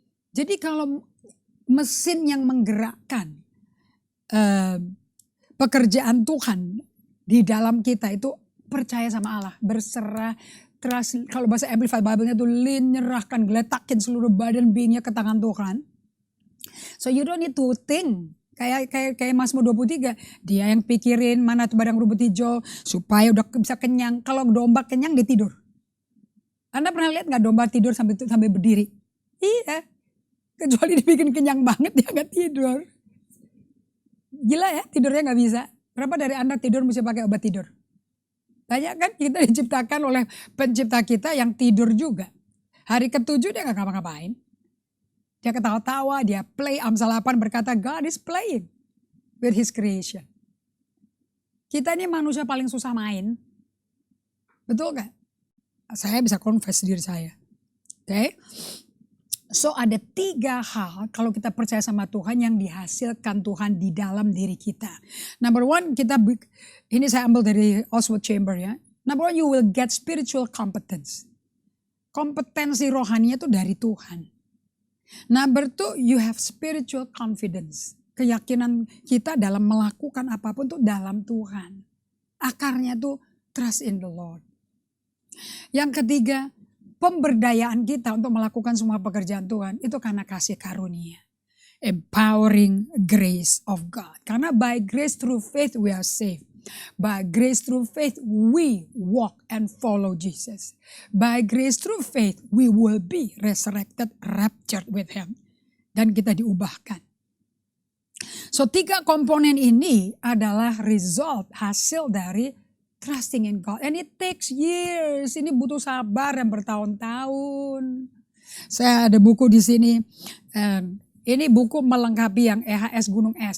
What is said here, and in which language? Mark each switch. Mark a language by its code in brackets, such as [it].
[id] Jadi kalau mesin yang menggerakkan pekerjaan Tuhan di dalam kita itu percaya sama Allah, berserah, trust. Kalau bahasa Amplified Bible-nya itu nyerahkan, geletakin seluruh badan beingnya ke tangan Tuhan. [en] So you don't need to think. [id] Kayak Mazmur 23, dia yang pikirin mana tuh padang rumput hijau supaya udah bisa kenyang. Kalau domba kenyang dia tidur. Anda pernah lihat nggak domba tidur sampai berdiri? Iya, kecuali dibikin kenyang banget dia nggak tidur. Gila ya, tidurnya nggak bisa. Berapa dari Anda tidur mesti pakai obat tidur? Banyak kan, kita diciptakan oleh pencipta kita yang tidur juga. Hari ke-7 dia nggak ngapa-ngapain. Dia ketawa-tawa, dia play. Amsal 8 berkata, [en] God is playing with his creation. [id] Kita ini manusia paling susah main. Betul gak? Saya bisa confess diri saya. Oke. So ada 3 hal kalau kita percaya sama Tuhan yang dihasilkan Tuhan di dalam diri kita. Number 1, ini saya ambil dari Oswald Chambers ya. [en] Number 1, you will get spiritual competence. [id] Kompetensi rohaninya itu dari Tuhan. [en] Number 2, you have spiritual confidence. [id] Keyakinan kita dalam melakukan apapun itu dalam Tuhan. Akarnya itu [en] trust in the Lord. [id] Yang ketiga, pemberdayaan kita untuk melakukan semua pekerjaan Tuhan itu karena kasih karunia. [en] Empowering grace of God. [id] Karena [en] by grace through faith we are saved. By grace through faith we walk and follow Jesus. By grace through faith we will be resurrected, raptured with him. [id] Dan kita diubahkan. So 3 komponen ini adalah result, hasil dari trusting in God. [en] And it takes years. [id] Ini butuh sabar yang bertahun-tahun. Saya ada buku di sini. Ini buku melengkapi yang EHS Gunung Es.